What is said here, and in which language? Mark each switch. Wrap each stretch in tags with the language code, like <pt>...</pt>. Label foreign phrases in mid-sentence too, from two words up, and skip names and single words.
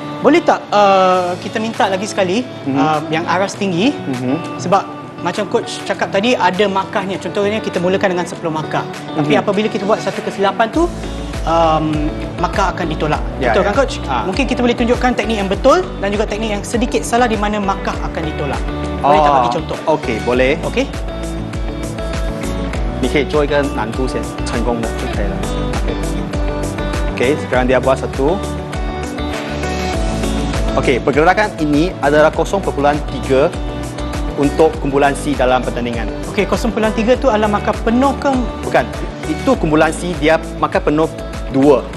<ms>Boleh tak kita minta lagi sekali yang aras tinggi sebab macam coach cakap tadi ada markahnya. Contohnya kita mulakan dengan 10 markah. Tapi apabila kita buat satu kesilapan tu maka akan ditolak. Ya, Betul ya. kan coach? Mungkin kita boleh tunjukkan teknik yang betul dan juga teknik yang sedikit salah di mana maka akan ditolak. Boleh tak bagi contoh? OK， boleh。 Okey.</ms> <zh>你可以做一个难度先成功的就可以了。</zh> <ms>OK， sekarang dia buat satu. OK， pergerakan ini adalah 0.3 untuk kumpulan C dalam pertandingan. Okey, 0.3 tu adalah markah penuh ke? Bukan, itu kumpulan C dia markah penuh 2.</ms>